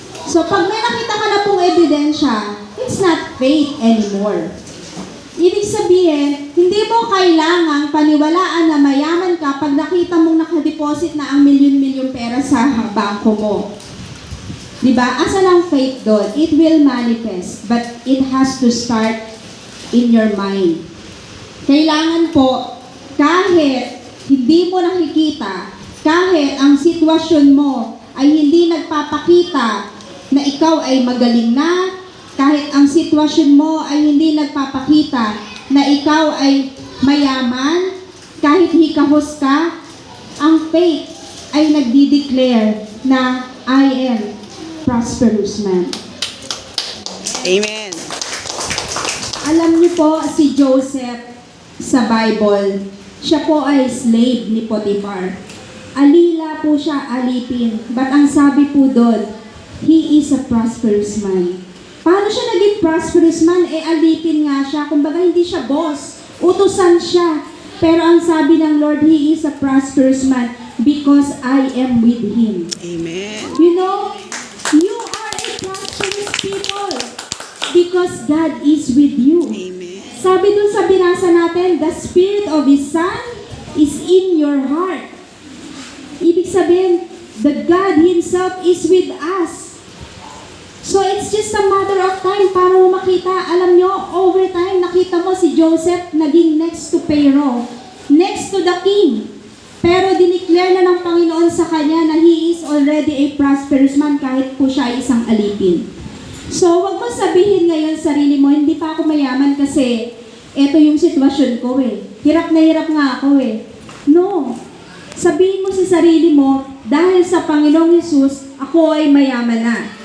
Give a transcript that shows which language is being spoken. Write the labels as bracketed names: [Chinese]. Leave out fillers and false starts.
[Filipino] So pag may nakita ka na pong ebidensya, [English] it's not faith anymore. [Filipino] Ibig sabihin, hindi mo kailangang paniwalaan na mayaman ka pag nakita mong nakadeposit na ang milyon-milyon pera sa bangko mo. Diba? Asan ang faith doon? [English] It will manifest, but it has to start in your mind. [Filipino] Kailangan po, kahit hindi mo nakikita, kahit ang sitwasyon mo ay hindi nagpapakita na ikaw ay magaling na, kahit ang sitwasyon mo ay hindi nagpapakita na ikaw ay mayaman, kahit hikahos ka, ang faith ay nagdi-declare na [English] I am prosperous man. Amen. [Filipino] Alam niyo po si Joseph sa Bible, siya po ay slave ni Potiphar. Alila po siya, alipin. But ang sabi po doon, [English] he is a prosperous man. [Filipino] Paano siya naging prosperous man? Alipin nga siya. Kumbaga hindi siya boss. Utusan siya. Pero ang sabi ng [English] Lord, he is a prosperous man because I am with him. Amen. You know, you are a prosperous people because God is with you. Amen. [Filipino] Sabi dun sa binasa natin, [English] the Spirit of His Son is in your heart. [Filipino] Ibig sabihin, [English] the God Himself is with us. So it's just a matter of time [Filipino] para mo makita. Alam nyo, [English] over time, [Filipino] nakita mo si Joseph naging [English] next to Pharaoh, next to the king. [Filipino] Pero dineclare na ng Panginoon sa kanya na [English] he is already a prosperous man [Filipino] kahit po siya ay isang alipin. So wag mo sabihin ngayon sarili mo, hindi pa ako mayaman kasi eto yung sitwasyon ko eh. Hirap na hirap nga ako eh. No. Sabihin mo sa sarili mo, dahil sa Panginoong Hesus, ako ay mayaman na.